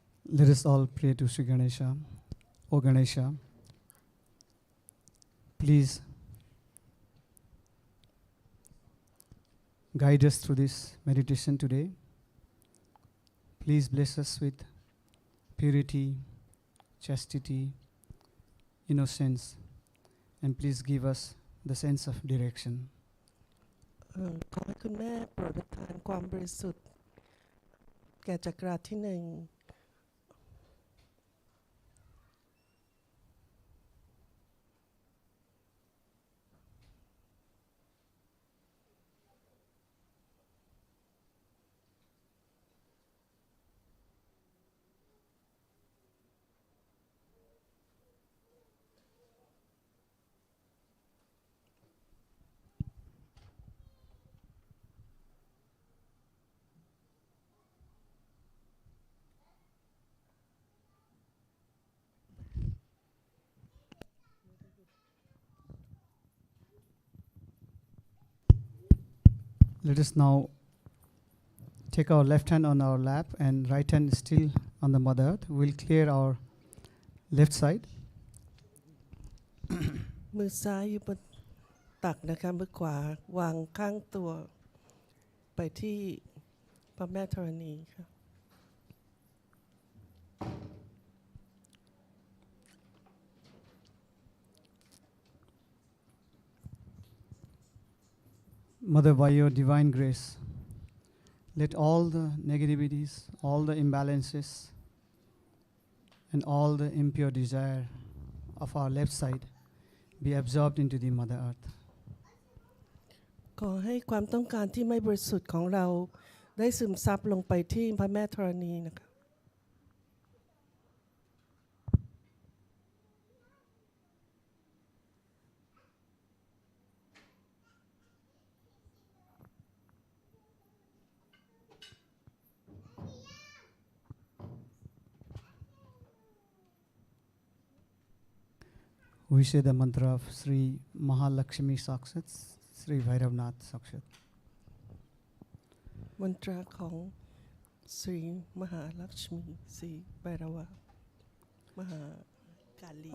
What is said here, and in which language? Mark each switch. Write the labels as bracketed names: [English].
[English] Let us all pray to Sri Ganesha. O Ganesha, please guide us through this meditation today. Please bless us with purity, chastity, innocence, and please give us the sense of direction. [Thai] ขอให้คุณแม่โปรดประทานความบริสุทธิ์แก่จักราที่หนึ่ง [English] Let us now take our left hand on our lap and right hand is still on the Mother Earth. We'll clear our left side. [Thai] มือซ้ายอยู่บนตักนะคะมือขวาวางข้างตัวไปที่พระแม่ธรณีค่ะ [English] Mother, by your divine grace, let all the negativities, all the imbalances, and all the impure desire of our left side be absorbed into the Mother Earth. [Thai] ขอให้ความต้องการที่ไม่บริสุทธิ์ของเราได้ซึมซับลงไปที่พระแม่ธรณีนะคะ [English] We say the mantra of Sri Mahalakshmi Sakshat, Sri Bhairavnath Sakshat. [Thai] มนตราของศรีมหาลักษมีศรีไบรวะมหากาลี